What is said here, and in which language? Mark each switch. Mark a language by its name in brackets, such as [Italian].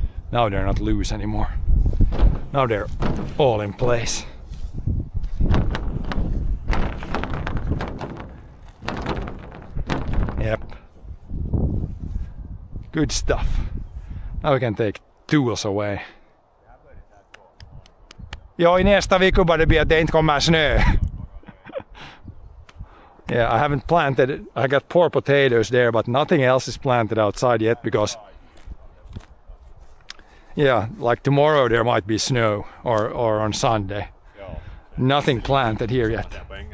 [English] Now they're not loose anymore. Now they're all in place. Yep. Good stuff. Now we can take tools away. [Swedish] Jo, i nästa vecka bara det blir att det inte kommer snö. [English] Yeah, I haven't planted it. I got poor potatoes there, but nothing else is planted outside yet because, yeah, like tomorrow there might be snow or on Sunday. Nothing planted here yet.